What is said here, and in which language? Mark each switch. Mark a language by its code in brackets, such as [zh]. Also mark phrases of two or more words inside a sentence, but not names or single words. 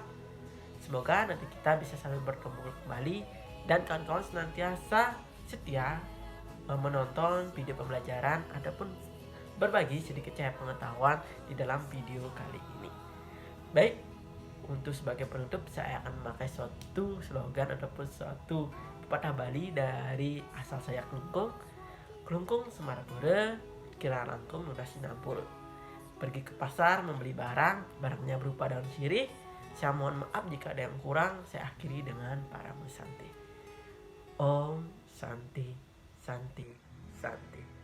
[id] Semoga nanti kita bisa selalu bertemu kembali dan kawan-kawan senantiasa setia menonton video pembelajaran ataupun berbagi sedikit cahaya pengetahuan di dalam video kali ini. Baik, untuk sebagai penutup saya akan memakai suatu slogan ataupun suatu pepatah Bali dari asal saya Klungkung. [ban] Klungkung Semarapura, kira langkung lunas sinampur. [id] Pergi ke pasar membeli barangnya berupa daun sirih. Saya mohon maaf jika ada yang kurang. Saya akhiri dengan para Santi. [sa] Om Santi, Santi, Santi.